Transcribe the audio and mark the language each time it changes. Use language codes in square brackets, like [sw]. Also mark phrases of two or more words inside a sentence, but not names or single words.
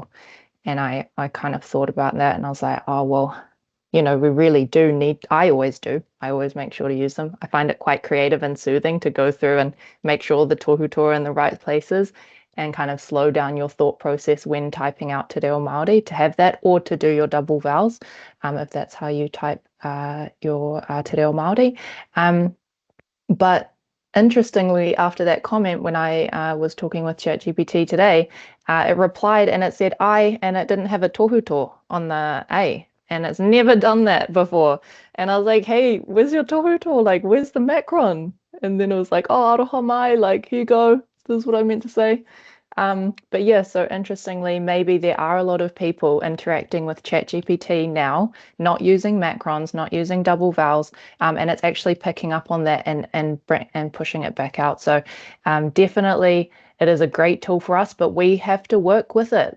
[en] And I kind of thought about that, and I was like, oh, well, we really do need, I always make sure to use them. I find it quite creative and soothing to go through and make sure the tohu are in the right places and kind of slow down your thought process when typing out [mi] te reo Māori, [en] to have that, or to do your double vowels, if that's how you type your [mi] te reo Māori. [en] But interestingly, after that comment, when I was talking with ChatGPT today, it replied and it said I, and it didn't have a tohu on the A, and it's never done that before. And I was like, hey, where's your tohu? Like, where's the macron? And then it was like, [mi] oh, aroha mai, [en] like, here you go. This is what I meant to say. But yeah, so interestingly, maybe there are a lot of people interacting with ChatGPT now, not using macrons, not using double vowels, and it's actually picking up on that and pushing it back out. So definitely it is a great tool for us, but we have to work with it.